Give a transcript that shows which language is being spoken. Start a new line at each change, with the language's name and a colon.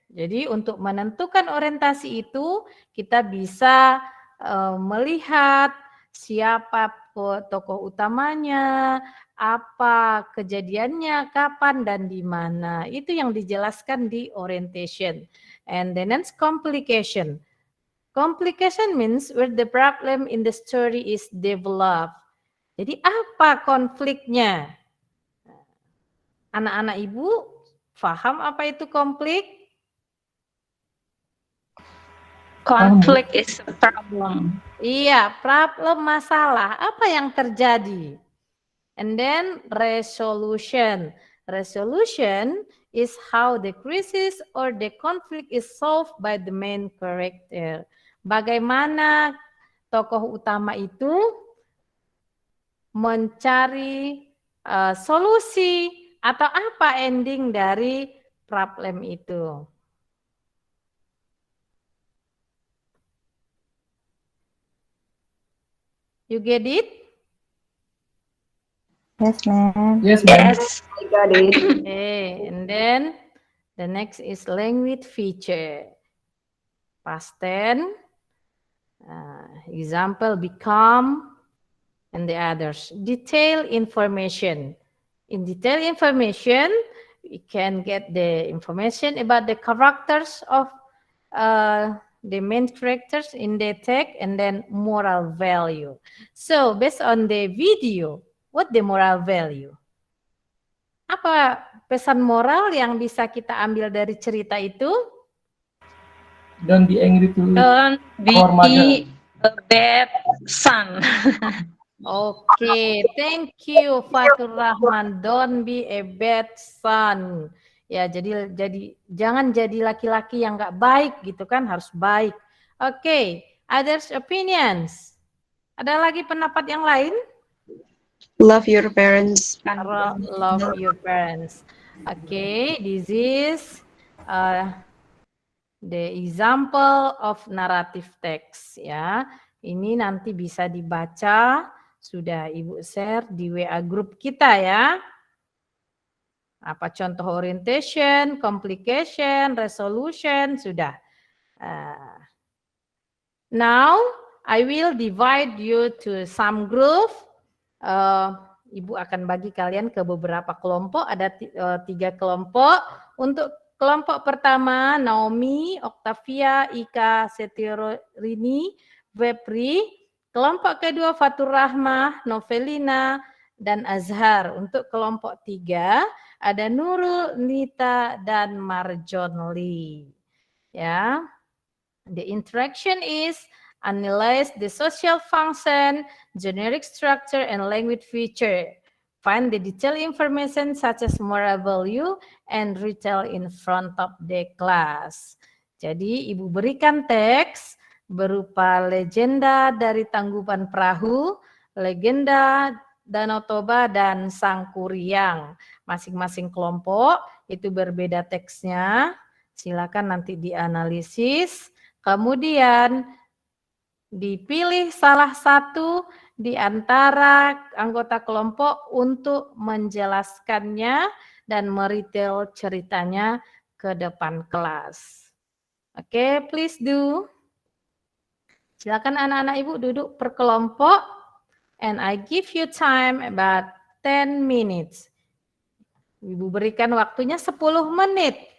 Indonesian: Jadi untuk menentukan orientasi itu kita bisa melihat siapa tokoh utamanya, apa kejadiannya, kapan dan di mana. Itu yang dijelaskan di orientation.
English: And the next complication. Complication means where the problem in the story is developed.
Indonesian: Jadi apa konfliknya? Anak-anak Ibu paham apa itu konflik?
English: Conflict is a problem.
Indonesian: Iya, problem masalah. Apa yang terjadi?
English: And then resolution. Resolution is how the crisis or the conflict is solved by the main character.
Indonesian: Bagaimana tokoh utama itu mencari solusi atau apa ending dari problem itu.
English: You get it? Yes, ma'am. Yes, ma'am. Yes. I got it. Okay, and then the next is language feature. Past tense, example become, and the others. Detailed information. In detailed information, we can get the information about the characters of the main characters in the text and then moral value. So based on the video, what the moral value?
Indonesian: Apa pesan moral yang bisa kita ambil dari cerita itu?
English: Don't be angry to Don't our mother. be a bad son. Oke, thank you Fatur Rahman. Don't be a bad son.
Indonesian: Ya, jadi jangan jadi laki-laki yang nggak baik gitu kan, harus baik. Oke,
English: others opinions.
Indonesian: Ada lagi pendapat yang lain?
English: Love your parents. Love your parents. Okay, this is the example of narrative text ya.
Indonesian: Ini nanti bisa dibaca, sudah Ibu share di WA group kita ya. Apa contoh orientation, complication, resolution, sudah.
English: Now, I will divide you to some group.
Indonesian: Ibu akan bagi kalian ke beberapa kelompok, ada 3 kelompok. Untuk kelompok pertama, Naomi, Octavia, Ika, Setiorini, Vepri. Kelompok kedua, Fatur Rahmah, Novelina, dan Azhar. Untuk kelompok 3, ada Nurul, Nita, dan Marjonli.
English: Ya, the interaction is analyze the social function, generic structure, and language feature. Find the detailed information such as moral value and retell in front of the class.
Indonesian: Jadi Ibu berikan teks berupa legenda dari Tangkuban Perahu, legenda Danau Toba, dan Sangkuriang. Masing-masing kelompok itu berbeda teksnya. Silakan nanti dianalisis. Kemudian dipilih salah satu di antara anggota kelompok untuk menjelaskannya dan meretail ceritanya ke depan kelas. Oke,
English: please do.
Indonesian: Silakan anak-anak ibu duduk per kelompok.
English: And I give you time about 10 minutes.
Indonesian: Ibu berikan waktunya 10 menit.